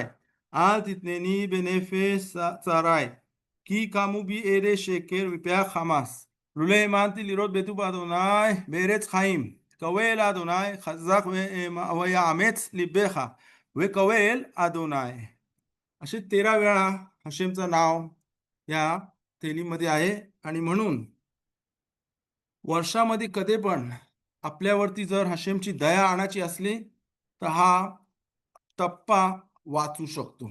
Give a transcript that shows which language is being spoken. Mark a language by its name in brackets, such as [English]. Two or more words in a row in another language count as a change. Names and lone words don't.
[Hebrew] אל תתנני בנפש צרי, כי קמו בי עדי שקר ופח חמס. לולא האמנתי לראות בטוב אדוני בארץ חיים. קווה אל אדוני חזק ויאמץ ליבך, וקווה אל אדוני. [Marathi] असे 13 वेळा हशेमचं नाव या तेलीमध्ये आहे. आणि म्हणून वर्षामध्ये कधी पण आपल्यावरती जर हशेमची दया आणायची असली तर हा टप्पा वाचू शकतो.